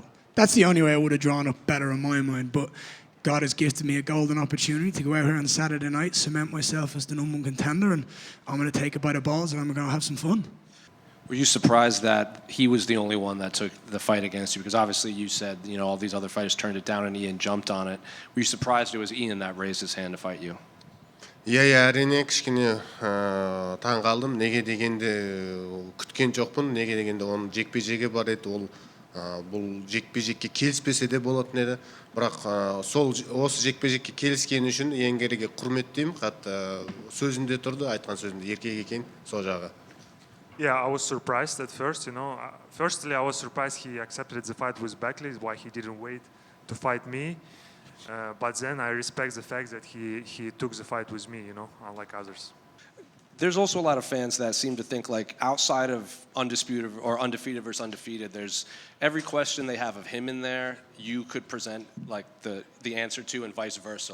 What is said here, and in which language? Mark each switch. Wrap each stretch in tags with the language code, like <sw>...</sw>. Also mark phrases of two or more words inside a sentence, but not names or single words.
<en>That's the only way I would have drawn up better in my mind, but God has gifted me a golden opportunity to go out here on Saturday night, cement myself as the #1 contender, and I'm going to take it by the balls and I'm going to have some fun. Were you surprised that he was the only one that took the fight against you? Because obviously you said, all these other fighters turned it down and Ian jumped on it. Were you surprised it was Ian that raised his hand to fight you?</en> <kk>Иә, әрине кішкене таң қалдым. Неге дегенде күткен жоқпын. Неге дегенде оның жекпе-жегі бар еді. Ол бұл жекпе-жекке келіспесе де болатын еді. Бірақ осы жекпе-жекке келіскені үшін Гарryге құрметтеймін. Қатты сөзінде тұрды, айтқан сөзінде еркек екен, сол жағы.</kk> <en>Yeah, I was surprised at first, Firstly, I was surprised he accepted the fight with Beckley, why he didn't wait to fight me. But then I respect the fact that he took the fight with me, unlike others. There's also a lot of fans that seem to think like outside of undisputed or undefeated versus undefeated, there's every question they have of him in there, you could present like the answer to and vice versa.</en>